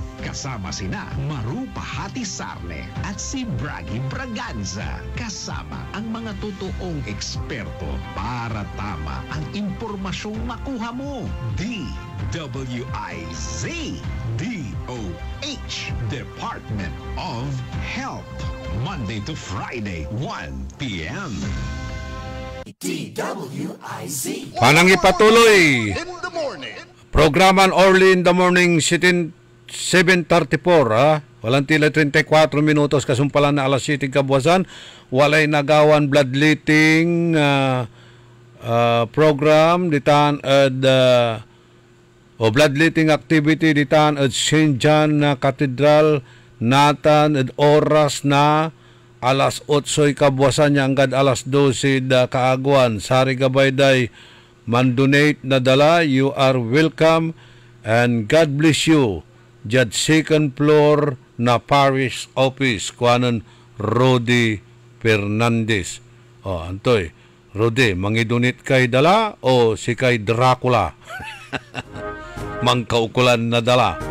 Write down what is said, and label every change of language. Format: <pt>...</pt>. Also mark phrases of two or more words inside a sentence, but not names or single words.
<tl>Kasama sina Maru Pahati Sarne at si Bragi Braganza. Kasama ang mga totoong eksperto para tama ang impormasyong makuha mo. DWIZ DOH Department of Health.</tl> <en>Monday to Friday, 1 p.m. DWIZ.</en> <pag>Panang ipatuloy.</pag> <en>In the morning.</en> <pag>Programan Early in the Morning 7:34 ha. Walang tila 34 minutos kasumpalan na alas 7 kabuwasan. Walay nagawan</pag> <en>bloodletting program</en> <pag>ditan ad o</pag> <en>bloodletting activity</en> <pag>ditan ad St. John Cathedral natan ad oras na alas 8 kabuwasan niya hanggang alas 12 kaagwan. Sari gabayday mandonate na dala.</pag> <en>You are welcome and God bless you.</en> <pag>Judge second floor na parish office kuanon Rodi Fernandez. O antoy Rodi, mangidunit kay dala o si kay Dracula? Mangkaukulan na dala.</pag>